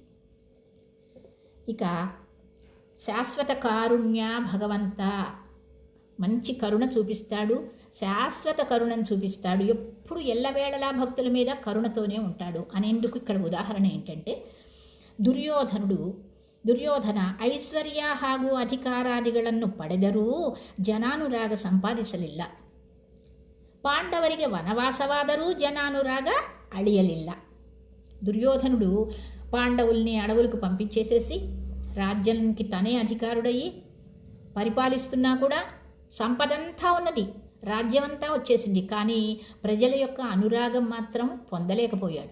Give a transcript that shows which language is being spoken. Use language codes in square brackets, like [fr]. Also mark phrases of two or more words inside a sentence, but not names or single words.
[te] ఇక శాశ్వత కారుణ్య భగవంత, మంచి కరుణ చూపిస్తాడు, శాశ్వత కరుణను చూపిస్తాడు, ఎప్పుడు ఎల్లవేళలా భక్తుల మీద కరుణతోనే ఉంటాడు అనేందుకు ఇక్కడ ఉదాహరణ ఏంటంటే, దుర్యోధనుడు [kn] ದುರ್ಯೋಧನ ಐಶ್ವರ್ಯ ಹಾಗೂ ಅಧಿಕಾರಾದಿಗಳನ್ನು ಪಡೆದರೂ ಜನಾನುರಾಗ ಸಂಪಾದಿಸಲಿಲ್ಲ. ಪಾಂಡವರಿಗೆ ವನವಾಸವಾದರೂ ಜನಾನುರಾಗ ಅಳಿಯಲಿಲ್ಲ. [te] దుర్యోధనుడు పాండవుల్ని అడవులకు పంపించేసేసి రాజ్యానికి తనే అధికారుడయ్యి పరిపాలిస్తున్నా కూడా సంపదంతా ఉన్నది, రాజ్యమంతా వచ్చేసింది, కానీ ప్రజల యొక్క అనురాగం మాత్రం పొందలేకపోయాడు.